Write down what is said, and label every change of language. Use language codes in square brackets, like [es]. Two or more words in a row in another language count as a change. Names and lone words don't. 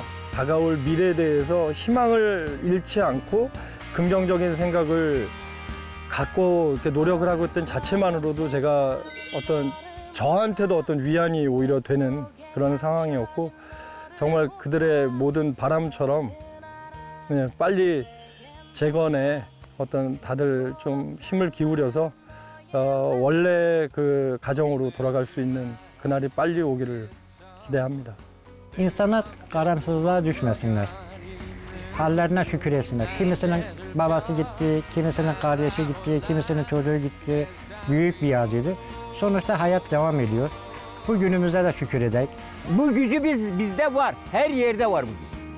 [ko] 다가올 미래에 대해서 희망을 잃지 않고 긍정적인 생각을 갖고 이렇게 노력을 하고 있던 자체만으로도 제가 어떤 저한테도 어떤 위안이 오히려 되는 그런 상황이었고 정말 그들의 모든 바람처럼 그냥 빨리 재건에 어떤 다들 좀 힘을 기울여서 원래 그 가정으로 돌아갈 수 있는 그날이 빨리 오기를 기대합니다. [tr] İnsanlar karamsızlığa düşmesinler. Hallerine şükür etsinler. Kimisinin babası gitti, kimisinin kardeşi gitti, kimisinin çocuğu gitti. Büyük bir acıydı. Sonuçta hayat devam ediyor. Bugünümüze de şükür edek. Bu gücü bizde var. Her yerde var bu güç.